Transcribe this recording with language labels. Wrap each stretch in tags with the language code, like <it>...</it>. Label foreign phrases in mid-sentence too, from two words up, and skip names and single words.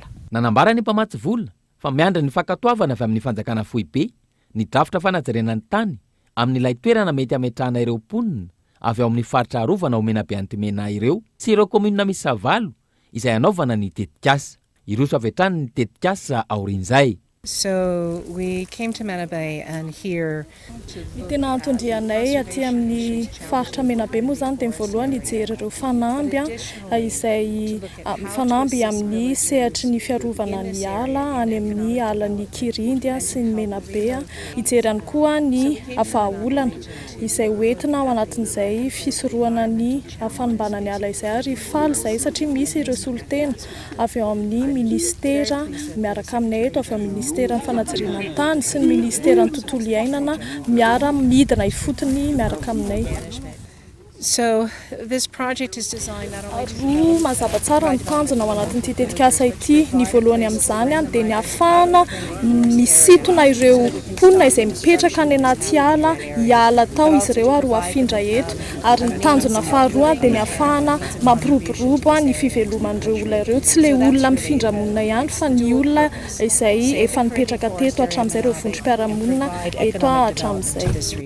<mg>Nanambara ny mpamatsy vola fa miandry ny fankatoavana avy amin'ny fanjakana foibe ny drafitra fanajariana ny tany amin'ilay toerana mety hametrahana ireo mponina avy ao amin'ny faritra Rovana ho Menabe Antomena ireo sy ireo komuna Misavalo izay anaovana ny tetikasa. Iroso avy hatrany ny tetikasa aorian'izay.</mg> <en>So we came to Menabe and here</en> <mg>tena antondrianay aty amin'ny faritra Menabe moa zany dia voalohany hijery ireo fanamby izay fanamby amin'ny sehatry ny fiarovana ny ala any amin'ny alan'ny Kirindy sy ny Menabe. Hijery ihany koa ny vahaolana izay hoentina ao anatin'izay fisorohana ny fanombana ny ala izay ary faly izay satria misy ireo solotena avy ao amin'ny ministera miaraka aminay eto avy ao amin'ny ministera ny fanajariana ny tany sy ny ministera ny tontolo iainana miara midina ifotony miaraka aminay.</mg> <en>So this project is designed not only</en> <mg>to mazava tsara ny tanjona ao anatin'ity tetikasa ity. Ny voalohany amin'izany dia ny ahafahana misintona ireo mponina izay mipetraka any anaty ala hiala tao izy ireo ary ho afindra eto, ary ny tanjona faharoa dia ny ahafahana mampiroborobo ny fiveloman'ireo olona ireo, tsy le olona mifindra monina ihany fa ny olona izay efa nipetraka teto hatramin'izay ireo vondrom-piarahamonina eto hatramin'izay.</mg>